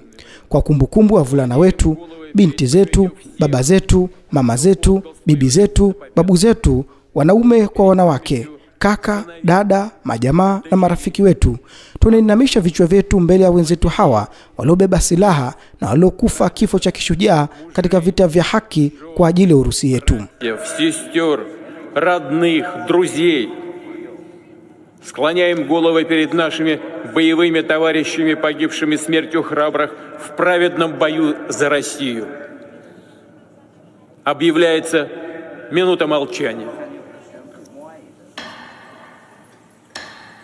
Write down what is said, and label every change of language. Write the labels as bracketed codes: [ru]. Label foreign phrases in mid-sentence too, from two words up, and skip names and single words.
[sw] Kwa kumbukumbu wa vulana wetu, binti zetu, baba zetu, mama zetu, bibi zetu, babu zetu, wanaume kwa wanawake, kaka, dada, majamaa na marafiki wetu. Tunainamisha vichwa vyetu mbele ya wenzetu hawa waliobeba silaha na waliokufa kifo cha kishujaa katika vita vya haki kwa ajili ya Urusi yetu. [ru] Сестер, родных, друзей. Склоняем головы перед нашими боевыми товарищами, погибшими смертью храбрых в праведном бою за Россию. Объявляется минута молчания.